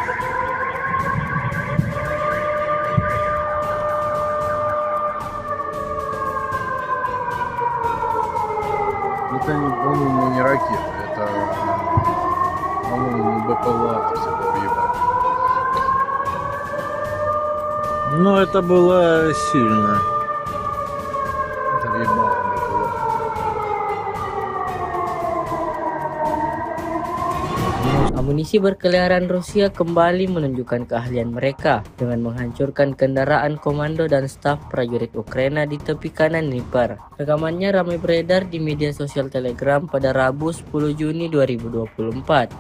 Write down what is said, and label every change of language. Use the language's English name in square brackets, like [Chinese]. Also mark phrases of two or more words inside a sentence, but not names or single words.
[Russian] Это, по-моему, не ракета. Это, по-моему, БПЛА всякого ебать. Ну, это было сильно. Это ебало БПЛА. [Indonesian] Amunisi berkeliaran Rusia kembali menunjukkan keahlian mereka dengan menghancurkan kendaraan komando dan staf prajurit Ukraina di tepi kanan Dnipro. Rekamannya ramai beredar di media sosial Telegram pada Rabu 10 Juni 2024.